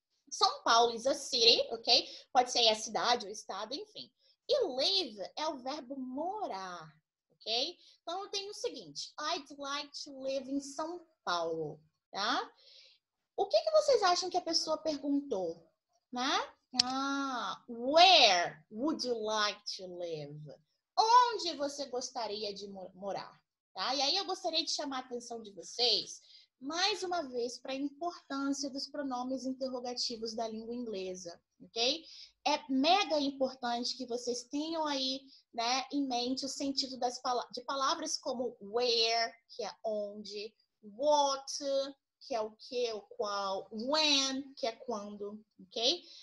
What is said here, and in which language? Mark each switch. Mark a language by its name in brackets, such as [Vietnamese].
[English] São Paulo is a city, [Portuguese] ok? Pode ser a cidade, o estado, enfim. E live é o verbo morar, ok? Então, eu tenho o seguinte. [English] I'd like to live [Portuguese] em São Paulo, tá? O que vocês acham que a pessoa perguntou, né? [English] Where would you like to live? [Portuguese] Onde você gostaria de morar? Tá? E aí eu gostaria de chamar a atenção de vocês, mais uma vez, para a importância dos pronomes interrogativos da língua inglesa, ok? É mega importante que vocês tenham aí, né, em mente o sentido de palavras como where, que é onde, what, que é o que, o qual, when, que é quando, ok?